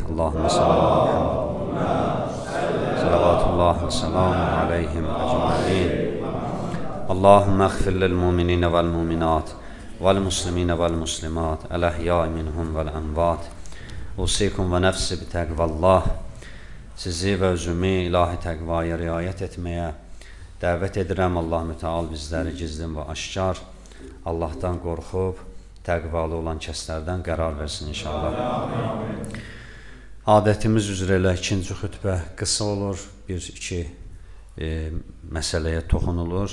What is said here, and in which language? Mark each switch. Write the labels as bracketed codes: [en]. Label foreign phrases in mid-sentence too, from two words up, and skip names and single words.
[ar] اللهم صل على محمد. صلوات الله وسلامه عليهم أجمعين. اللهم اغفر للمؤمنين والمؤمنات والمسلمين والمسلمات الأحياء منهم والأموات. أوصيكم ونفسي بتقوى الله. [az] Sizi ve özümü ilahi tekvaya riayet etmeye dəvət edirəm. Allah müteal bizləri gizlin və aşkar Allah'tan qorxub təqvalı olan kəslərdən qərar versin inşallah. Adətimiz üzrə elə ikinci xütbə qısa olur, bir-iki məsələyə toxunulur.